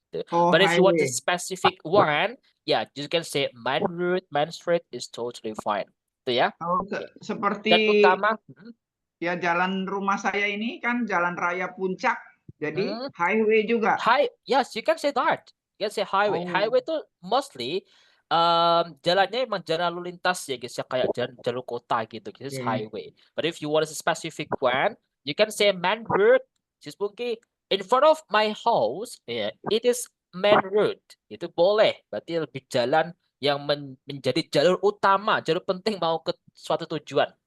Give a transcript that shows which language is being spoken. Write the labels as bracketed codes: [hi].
[en] But if you want a specific one, yeah, you can say main road, main street is totally fine. [id] Itu ya. Seperti Dan utama, ya jalan rumah saya ini kan jalan raya Puncak, jadi highway juga. [en] Yes, you can say that. You can say highway. Highway itu mostly [id] jalannya emang jalan lalu lintas ya guys ya, kayak jalur kota gitu. [en] This is highway. But if you want a specific one, you can say main road. Just mungkin in front of my house, it is main road. [id] Itu boleh. Berarti lebih jalan yang menjadi jalur utama, jalur penting mau ke suatu tujuan.